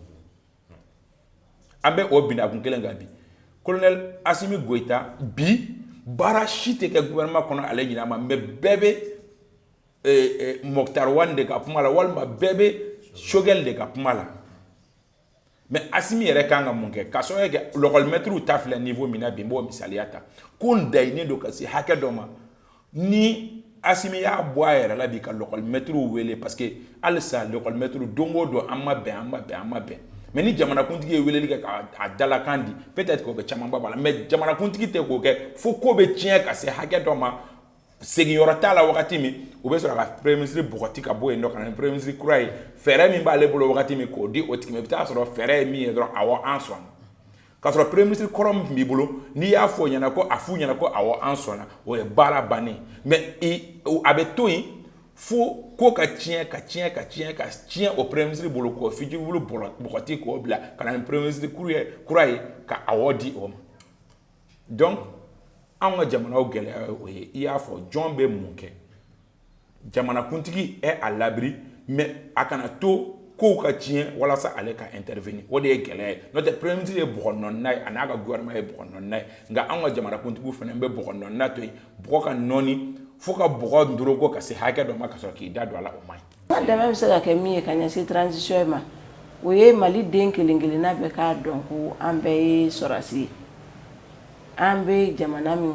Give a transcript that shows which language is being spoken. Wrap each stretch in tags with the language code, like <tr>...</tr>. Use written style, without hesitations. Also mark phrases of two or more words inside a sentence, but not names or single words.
<bm>an bɛ o binakun kelen kan bi colonel Assimi Goïta bi baara si tɛ kɛ gouvernement kɔnɔ ale ɲin'a ma mais bɛɛ bɛ Mokhtar Wane de ka kuma la walima bɛɛ bɛ Choguel de ka kuma la mais Assimi yɛrɛ kan ka mun kɛ ka sɔrɔ kɛ l'école-maître ta filɛ niveau min na bi n b'o misaliya ta ko n dayilen don ka se hakɛ dɔ ma ni Assimi y'a bɔ a yɛrɛ la bi ka l'école-maître wele parce que halisa l'école-maître don o don an ma bɛn mais ni jamanakuntigi ye weleli kɛ k'a dalakan di peut-être k'o bɛ camanba b'a la mais jamanakuntigi tɛ k'o kɛ fo ko bɛ tiɲɛ ka se hakɛ dɔ ma seginyɔrɔ t'a la wagati min u bɛ sɔrɔ ka</bm> <fr>premier ministre</fr> <bm>bɔgɔti ka bɔ yen nɔ ka na ni</bm> <fr>premier ministre</fr> <bm>kura ye fɛɛrɛ min b'ale bolo wagati min k'o di o tigi ma i bɛ taa sɔrɔ fɛɛrɛ ye min ye dɔrɔn awɔ an sɔnna k'a sɔrɔ</bm> <fr>premier ministre</fr> <bm>kɔrɔ min tun b'i bolo n'i y'a fɔ ɲɛna ko a f'u ɲɛna ko awɔ an sɔnna o ye baara bannen mais a bɛ to yen fo ko ka tiɲɛ o</bm> <fr>premier ministre</fr> <bm>bolo k'o fiche bulu bɔgɔti k'o bila ka na ni</bm> <fr>premier ministre</fr> <bm>kura ye ka awɔ di o ma donc an ka jamanaw gɛlɛya o ye i y'a fɔ jɔn bɛ mun kɛ jamanakuntigi</bm> <fr>est à l'abri</fr> <bm>mais a kana to kow ka tiɲɛ walasa ale ka intervenir o de ye gɛlɛya ye n'o tɛ</bm> <fr>premier ministre</fr> <bm>ye bɔgɔnɔnna ye a n'a ka gouvernement ye bɔgɔnɔnna ye nka an ka jamanakuntigiw fana bɛ bɔgɔnɔnna to yen bɔgɔ ka nɔɔni fo ka bɔgɔ ndoroko ka se hakɛ dɔ ma ka sɔrɔ k'i da don a la o man ɲi. N ka dɛmɛ bɛ se ka kɛ min ye ka ɲɛsin transition ma o ye Mali den kelen-kelenna bɛɛ k'a dɔn ko an bɛɛ ye sɔrɔdasi ye an bɛ jamana min</bm>